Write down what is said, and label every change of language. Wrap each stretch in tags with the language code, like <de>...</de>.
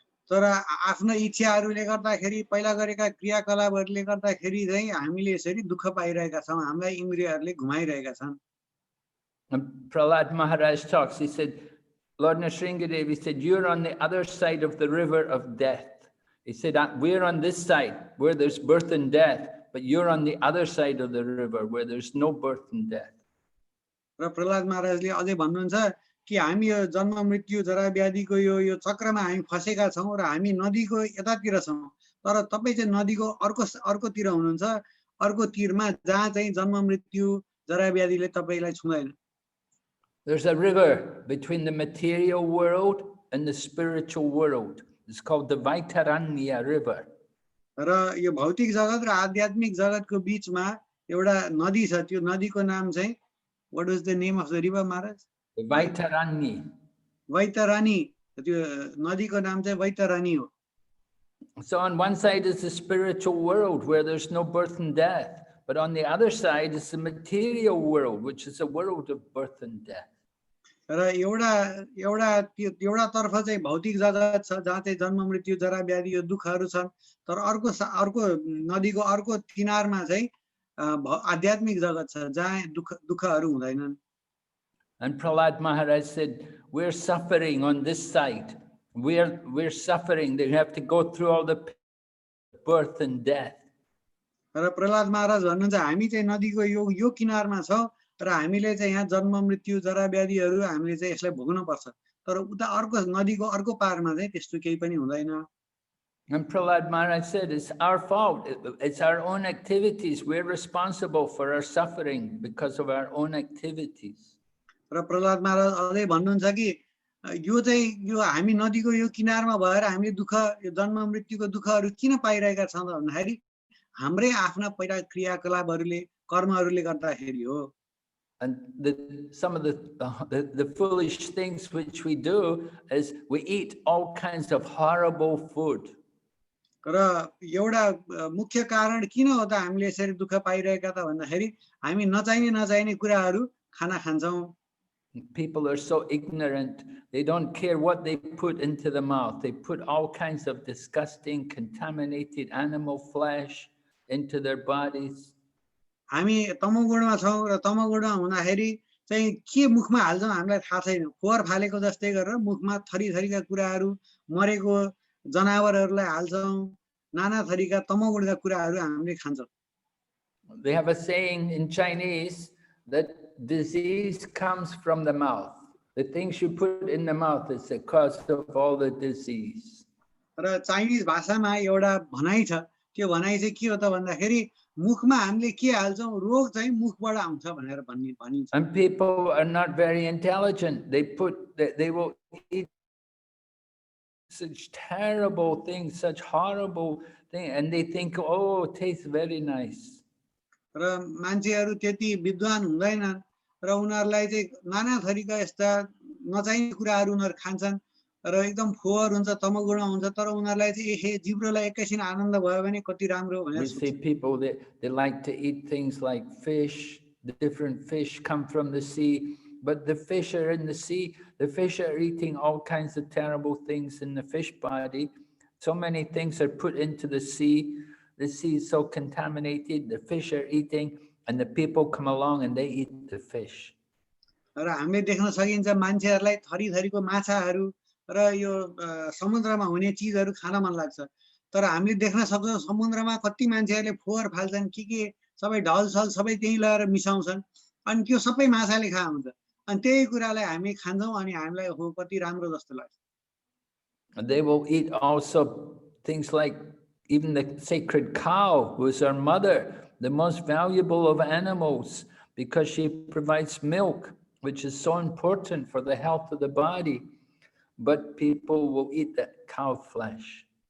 <ne>तर आफ्नो इच्छाहरूले गर्दाखेरि पहिला गरेका क्रियाकलापहरूले गर्दाखेरि चाहिँ हामीले यसरी दुःख पाइरहेका छौं, हामीलाई इन्द्रियहरूले घुमाइरहेका छन्.</ne> <en>Prahlad Maharaj talks, he said, Lord Nrsingadev, he said, you're on the other side of the river of death. He said, we're on this side where there's birth and death, but you're on the other side of the river where there's no birth and death.</en> <ne>र प्रहलाद महाराजले अझै भन्नुहुन्छ कि हामी यो जन्म मृत्यु जरा व्याधिको यो चक्रमा हामी फसेका छौं र हामी नदीको यतातिर छौं, तर तपाई चाहिँ नदीको अर्कोतिर हुनुहुन्छ, अर्को तीरमा जहाँ चाहिँ जन्म मृत्यु जरा व्याधिले तपाईलाई छुँदैन.</ne> <en>There's a river between the material world and the spiritual world. It's called the Vaitaranya River.</en> <ne>र यो भौतिक जगत र आध्यात्मिक जगतको बीचमा एउटा नदी छ, त्यो नदीको नाम चाहिँ</ne> <en>what was the name of the river, Maharaj? Vaitarani. Vaitarani.</en> <ne>त्यो नदीको नाम चाहिँ वैतरणी हो.</ne> <en>So on one side is the spiritual world where there's no birth and death, but on the other side is the material world, which is a world of birth and death.</en> <ne>र एउटा तर्फ चाहिँ भौतिक जगत छ जहाँ चाहिँ जन्म मृत्यु जरा व्याधि यो दुःखहरू छन्, तर अर्को नदीको अर्को किनारमा चाहिँ आध्यात्मिक जगत छ जहाँ दुःखहरू हुँदैनन्.</ne> <en>And Prahlad Maharaj said, we're suffering on this side. We're suffering. They have to go through all the birth and death.</en> <ne>र प्रहलाद महाराज भन्नुहुन्छ हामी चाहिँ नदीको यो किनारमा छौं र हामीले चाहिँ यहाँ जन्म मृत्यु जरा व्याधिहरू हामीले चाहिँ यसलाई भोग्न पर्छ, तर उता अर्को नदीको अर्को पारमा चाहिँ त्यस्तो केही पनि हुँदैन.</ne> <en>And Prahlad Maharaj said, it's our fault. It's our own activities. We're responsible for our suffering because of our own activities.</en> <ne>र प्रहलाद महाराज अझै भन्नुहुन्छ कि यो चाहिँ यो हामी नदीको यो किनारमा भएर हामीले दुःख यो जन्म मृत्युको दुःखहरू किन पाइरहेका छौँ भन्दाखेरि हाम्रै आफ्ना पहिला क्रियाकलापहरूले कर्महरूले गर्दाखेरि हो।</ne> <en>And some of the foolish things which we do is we eat all kinds of horrible food.</en> <ne>र एउटा मुख्य कारण किन हो त हामीले यसरी दुःख पाइरहेका त भन्दाखेरि हामी नचाहिने कुराहरू खाना खान्छौँ।</ne> <en>People are so ignorant, they don't care what they put into the mouth. They put all kinds of disgusting, contaminated animal flesh into their bodies.</en> <ne>हामी तमोगुणमा छौँ र तमोगुणमा हुँदाखेरि चाहिँ के मुखमा हाल्छौँ हामीलाई थाहा छैन। फोहोर फालेको जस्तै गरेर मुखमा थरीका कुराहरू मरेको जनावरहरूलाई हाल्छौँ, नाना थरीका तमोगुणका कुराहरू हामीले खान्छौँ।</ne> <en>They have a saying in Chinese that disease comes from the mouth. The things you put in the mouth is the cause of all the disease.</en> <ne>र चाइनिज भाषामा एउटा भनाइ छ, त्यो भनाइ चाहिँ के हो त भन्दाखेरि मुखमा हामीले के हाल्छौँ रोग चाहिँ मुखबाट आउँछ भनेर भनिन्छ।</ne> <en>And people are not very intelligent. They will eat such terrible things, such horrible things, and they think, oh, it tastes very nice.</en> <ne>र मान्छेहरू त्यति विद्वान हुँदैनन् र उनीहरूलाई चाहिँ नाना थरीका यस्ता नचाहिने कुराहरू उनीहरू खान्छन् र एकदम फोहोर हुन्छ, तमोगुण हुन्छ, तर उनीहरूलाई चाहिँ एहे जिब्रोलाई एकैछिन आनन्द भयो भने कति राम्रो भनेर</ne> <en>We see people that they like to eat things like fish. The different fish come from the sea, but the fish are in the sea. The fish are eating all kinds of terrible things in the fish body. So many things are put into the sea. The sea is so contaminated. The fish are eating, and the people come along and they eat the fish.</en> <ne>र हामीले देख्न सकिन्छ मान्छेहरूलाई थरीको माछाहरू र यो समुद्रमा हुने चीजहरू खान मन लाग्छ, तर हामीले देख्न सक्छौँ समुद्रमा कति मान्छेहरूले फोहोर फाल्छन्, के सबै ढलछल सबै त्यही लगाएर मिसाउँछन्, अनि त्यो सबै माछाले खा हुन्छ, अनि त्यही कुरालाई हामी खान्छौँ अनि हामीलाई हो कति राम्रो जस्तो लाग्छ।</ne> <en>They will eat also things like even the sacred cow, who is our mother, the most valuable of animals, because she provides milk, which is so important for the health of the body. But people will eat that cow flesh.</en>